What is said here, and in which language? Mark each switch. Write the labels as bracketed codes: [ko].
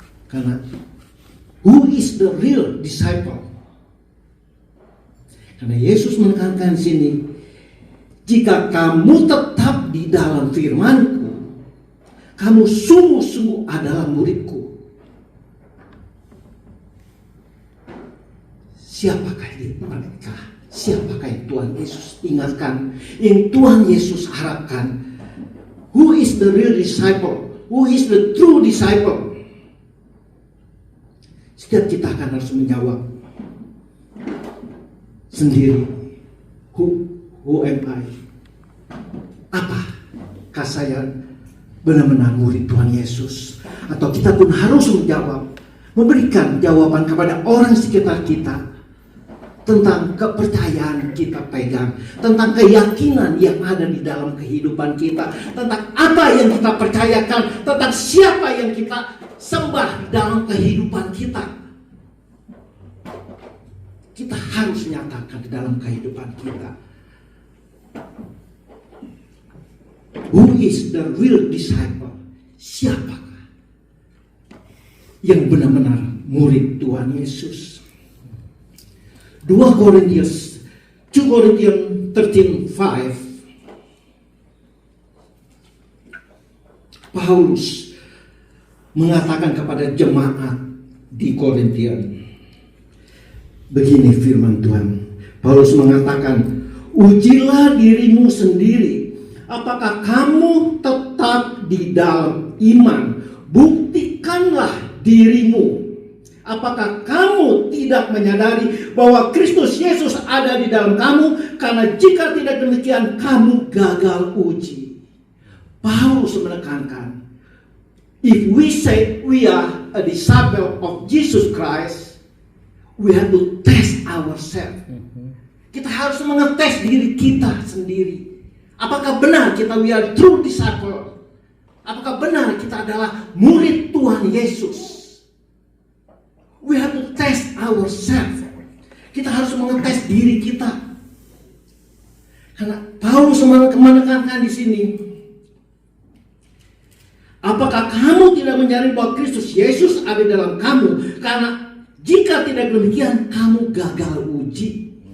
[en] Karena who is the real disciple? [id] Karena Yesus menekankan di sini, "Jika kamu tetap di dalam firman-Ku, kamu sungguh-sungguh adalah murid-Ku." Siapakah mereka? Siapakah yang Tuhan Yesus ingatkan, yang Tuhan Yesus harapkan? [en] Who is the real disciple? Who is the true disciple? [id] Setiap kita akan harus menjawab sendiri, who am I? Apakah saya benar-benar murid Tuhan Yesus? Atau kita pun harus menjawab, memberikan jawaban kepada orang sekitar kita tentang kepercayaan kita pegang, tentang keyakinan yang ada di dalam kehidupan kita, tentang apa yang kita percayakan, tentang siapa yang kita sembah dalam kehidupan kita. Kita harus nyatakan di dalam kehidupan kita. [en] Who is the real disciple? [id] Siapakah yang benar-benar murid Tuhan Yesus? 2 Corinthians 13:5, Paulus mengatakan kepada jemaat di Korintia, begini firman Tuhan. Paulus mengatakan, ujilah dirimu sendiri, apakah kamu tetap di dalam iman. Buktikanlah dirimu. Apakah kamu tidak menyadari bahwa Kristus Yesus ada di dalam kamu? Karena jika tidak demikian, kamu gagal uji. [en] Paulus menekankan, if we say we are a disciple of Jesus Christ, we have to test ourselves. [id] Kita harus mengetes diri kita sendiri. Apakah benar kita we are true disciple? Apakah benar kita adalah murid Tuhan Yesus? [en] We have to test ourselves. [id] Kita harus mengetes diri kita. Karena Paulus menekankan di sini, apakah kamu tidak menyadari bahwa Kristus Yesus ada dalam kamu? Karena jika tidak demikian, kamu gagal uji.